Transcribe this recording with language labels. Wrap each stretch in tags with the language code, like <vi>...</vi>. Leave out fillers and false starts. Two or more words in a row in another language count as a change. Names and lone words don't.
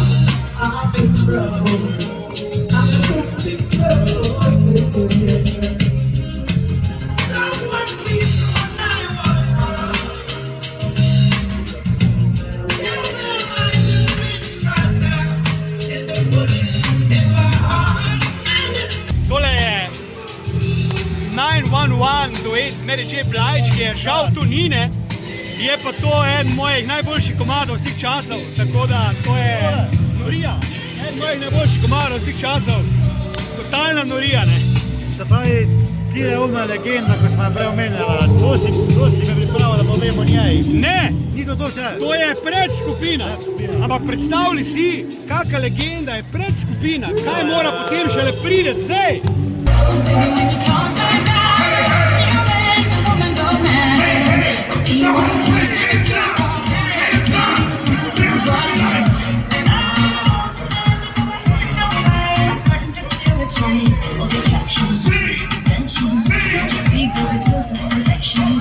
<en>I'm in trouble. I'm in big trouble. Someone please call 911. Tell them I'm rich right now. In the bullets in my heart. And it's</en> <sl>Tole je 911 duet z Mary J. Blige, ki je žal tu ni, ne? Je pa to eden mojih najboljših komadov vseh časov, tako da to je norija. Eden mojih najboljših komadov vseh časov. Totalna norija, ne? Se pravi, Kje je ona legenda, ko smo jo prej omenjali? To si me pripravil, da povemo njej. Ne, Ni to še? to je predskupina. Ampak predstavljaj si, kakšna legenda je predskupina. Kaj mora potem šele priti zdaj?</sl> <en>Baby, when you talk like that, you make a woman go mad. So be honest, it's right, all the attraction, attention, just speak, baby, this is perfection.</en>